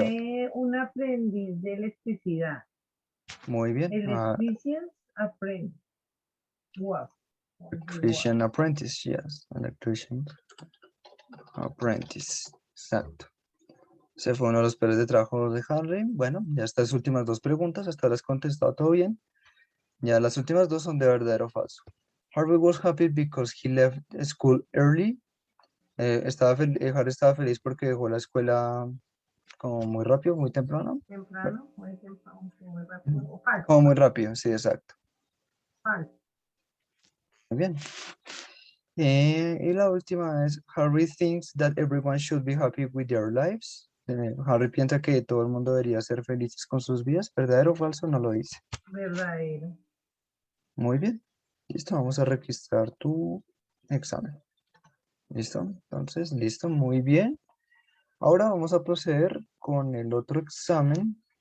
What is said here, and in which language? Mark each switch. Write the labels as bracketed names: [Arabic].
[Spanish] fue un aprendiz de electricidad. Muy bien. [English] Electrician's apprentice. Was. Electrician apprentice, yes. Electrician apprentice. [Spanish] Exacto. Ese fue uno de los peores de trabajo de Harry. Bueno, ya estas últimas dos preguntas, hasta las he contestado todo bien. Ya las últimas dos son de verdadero o falso. [English] Harry was happy because he left school early. [Spanish] Harry estaba feliz porque dejó la escuela como muy rápido, muy temprano. Temprano, muy temprano, muy rápido. O falso. Como muy rápido, sí, exacto. Falso. Muy bien. Y la última es, [English] Harry thinks that everyone should be happy with their lives. [Spanish] Harry piensa que todo el mundo debería ser felices con sus vidas. ¿Verdadero o falso? No lo dice. Verdadero. Muy bien. Listo, vamos a registrar tu examen. ¿Listo? Entonces, listo, muy bien. Ahora vamos a proceder con el otro examen.